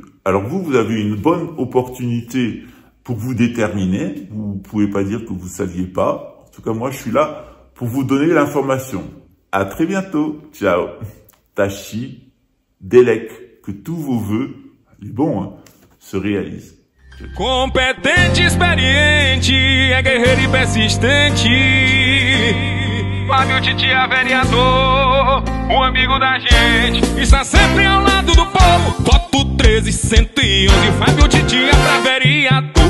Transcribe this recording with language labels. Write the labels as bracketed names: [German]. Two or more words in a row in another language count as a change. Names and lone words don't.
[French] Alors vous avez une bonne opportunité pour vous déterminer. Vous ne pouvez pas dire que vous ne saviez pas. En tout cas, moi, je suis là pour vous donner l'information. À très bientôt. Ciao. Tachi, Delec, que tous vos vœux, les bons, hein, se réalisent. [Portuguese] Competente, experiente, é guerreiro e persistente. Fábio Titia, vereador, o amigo da gente, está sempre ao lado do povo. Voto 1311, Fábio Titia pra vereador.